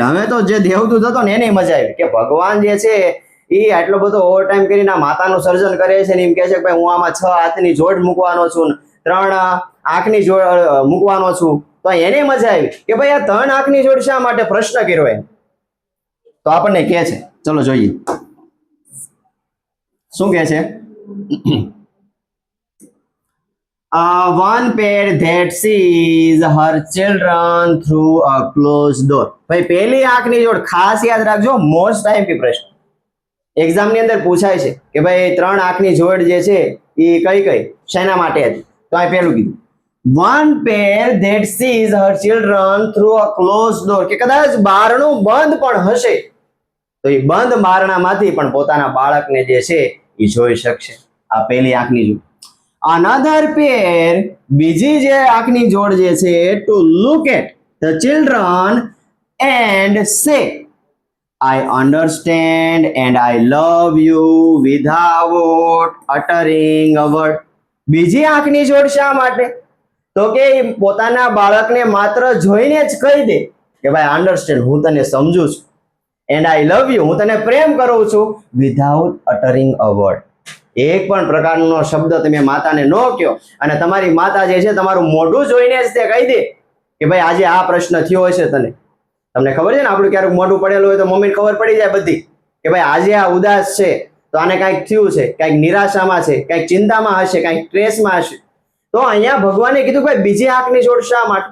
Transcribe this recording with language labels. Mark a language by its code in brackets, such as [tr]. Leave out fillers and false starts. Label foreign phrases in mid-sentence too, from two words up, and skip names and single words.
[gu] હવે તો જે દેવદૂત હતો ને એને મજા આવી કે ભગવાન જે છે એ આટલો બધો [en] over time [gu] કરીને માતાનું સર્જન કરે છે ને એમ કહે છે કે ભાઈ હું આમાં 6 હાથની જોડ મૂકવાનો છું, 3 આંખની જોડ મૂકવાનો છું. તો એને મજા આવી કે ભાઈ આ 3 આંખની જોડ શા માટે? પ્રશ્ન કર્યો એમ. તો આપણને કહે છે, ચલો જોઈએ શું કહે છે. [en] One pair that sees her children through a closed door. [gu] ભાઈ પહેલી આંખની જોડ ખાસ યાદ રાખજો, [en] most time [gu] પ્રશ્ન એક્ઝામ ની અંદર પૂછાય છે કે ભાઈ 3 આંખની જોડ જે છે એ કઈ શેના માટે હતી? તો આ પહેલું કીધું [en] one pair that sees her children through a closed door. [gu] કે કદાચ બારણું બંધ પણ હશે તો એ બંધ બારણામાંથી પણ પોતાના બાળકને જે છે એ જોઈ શકશે. આ પહેલી આંખની જોડ. [en] Another pair, [gu] બીજી જે આંખની જોડ જે છે [en] to look at the children and say I understand and I love you without uttering a word. [gu] બીજી આંખની જોડ શા માટે? તો કે પોતાના બાળકને માત્ર જોઈને જ કહી દે કે ભાઈ અંડરસ્ટેન્ડ, હું તને સમજુ છું, [en] and I love you, [gu] હું તને પ્રેમ કરું છું, [en] without uttering a word. [gu] એક પણ પ્રકારનો શબ્દ તમે માતાને ન કહો અને તમારી માતા જે છે તમારું મોઢું જોઈને જ તે કહી દે કે ભાઈ આજે આ પ્રશ્ન થયો હશે તમને ખબર છે ને, આપણું ક્યારેક મોઢું પડેલું હોય તો મમ્મીને ખબર પડી જાય બધી કે ભાઈ આજે આ ઉદાસ છે તો આને કાંઈક થયું છે, કાંઈક નિરાશામાં છે, કાંઈક ચિંતામાં હશે, કાંઈક સ્ટ્રેસમાં હશે, તો અહીંયા ભગવાને કીધું કે ભાઈ બીજી આંખની જોડ શા માટે?